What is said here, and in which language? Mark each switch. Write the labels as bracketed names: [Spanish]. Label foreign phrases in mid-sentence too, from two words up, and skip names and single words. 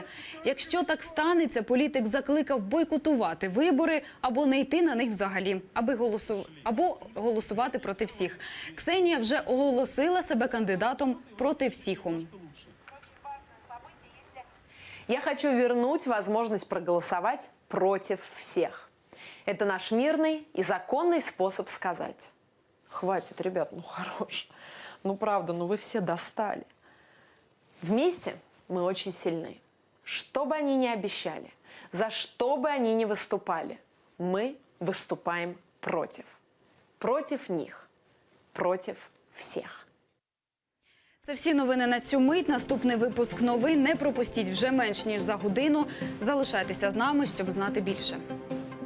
[Ukrainian] Якщо так станеться, політик закликав бойкотувати вибори або не йти на них взагалі, або голосувати проти всіх. Ксенія вже оголосила себе кандидатом проти всіх. [Russian] Я хочу вернуть возможность проголосовать против всех. Это наш мирный и законный способ сказать: хватит, ребят, ну хорош. Ну правда, ну вы все достали. Вместе мы очень сильны. Что бы они ни обещали, за что бы они ни выступали, мы выступаем против. Против них. Против всех. [Ukrainian] Це всі новини на цю мить. Наступний випуск новин не пропустіть вже менш ніж за годину. Залишайтеся з нами, щоб знати більше.